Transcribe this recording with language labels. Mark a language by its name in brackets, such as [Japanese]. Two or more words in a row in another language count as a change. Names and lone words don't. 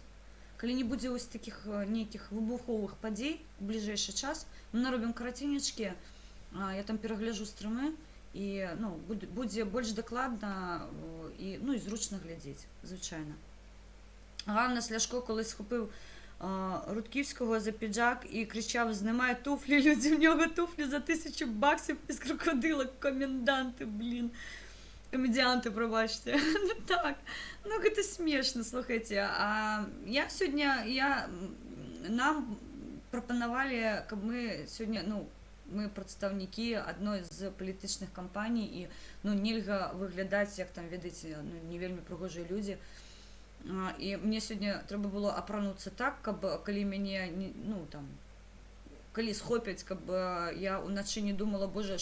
[Belarusian] Калі не будзе вось такіх нейкіх выбуховых падзей у бліжэйшы час, мы наробім караценечкі, я там перагляджу стрымы, і, ну, будзе больш дакладна і, ну, і зручна глядзець, звычайна. [Ukrainian] Ганна Сляшко колись схопив Рудківського за піджак і кричав: «Знімай туфлі, люди, в нього туфлі за $1000 із крокодила, коменданти, блін». Комедіанти, пробачте. [Belarusian] Ну так, ну гэта смешно, слухайте. Я сьогодні, нам прапанавалі, каб мы сьогодні, ну, мы прадстаўнікі адной з палітычных кампаній і, ну, нельга выглядаць, як там, ведаеце, ну, не вельмі прыгожыя людзі. І мне сёння трэба было апрануцца так, каб калі мяне, ну, там, калі схопяць, каб я ўначы не думала, боже,